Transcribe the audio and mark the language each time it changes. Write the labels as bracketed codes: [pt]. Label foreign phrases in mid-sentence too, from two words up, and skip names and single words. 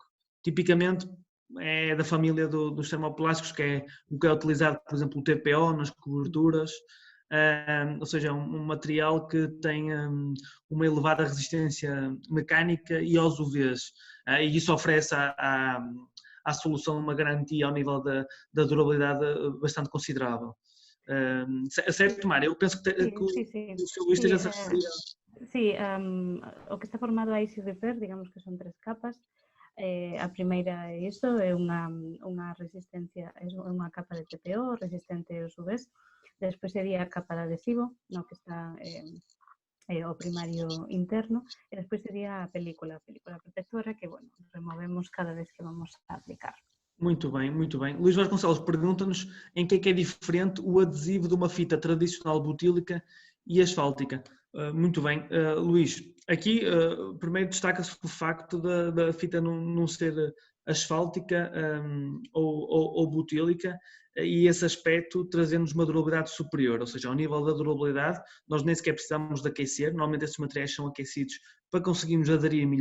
[pt] Tipicamente é da família dos termoplásticos, que é o que é utilizado, por exemplo, o TPO nas coberturas, ou seja, um material que tem uma elevada resistência mecânica e aos UVs. E isso oferece à solução uma garantia ao nível da durabilidade bastante considerável. Certo, Mário? Eu penso que o seu Luís esteja a referir. [gl] Sí, o que está formado a Easy Repair, digamos que son 3 capas. A primeira é isto, é unha resistencia, é unha capa de TPO resistente aos UVs. Despois sería a capa de adhesivo, no que está o primario interno, e despois sería a película protectora que, bueno, removemos cada vez que vamos a aplicar. [pt] Muito bem. Luís Vasconcelos pergunta-nos em que é diferente o adesivo de uma fita tradicional butílica e asfáltica. Muito bem, Luís, aqui primeiro destaca-se o facto da fita não ser asfáltica ou butílica, e esse aspecto trazendo-nos uma durabilidade superior, ou seja, ao nível da durabilidade nós nem sequer precisamos de aquecer, normalmente estes materiais são aquecidos para conseguirmos aderir melhor.